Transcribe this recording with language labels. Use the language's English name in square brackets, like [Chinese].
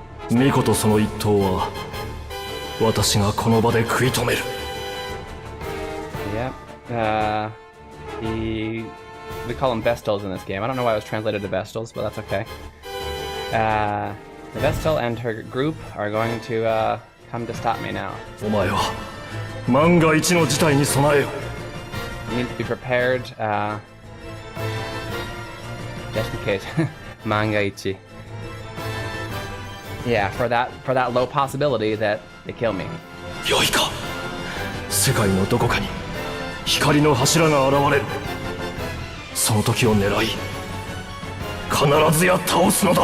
[Japanese] 巫女とその一党は私がこの場で食い止める。 [English] Yep. We call them Vestals in this game. I don't know why it was translated to Vestals, but that's okay. The Vestal and her group are going to come to stop me now. [Japanese] お前は万が一の事態に備えよ。 [English] You need to be prepared, just in case. Mangaichi. Yeah, for that low possibility that they kill me. [Japanese] よいか。世界のどこかに光の柱が現れる。その時を狙い、必ずや倒すのだ。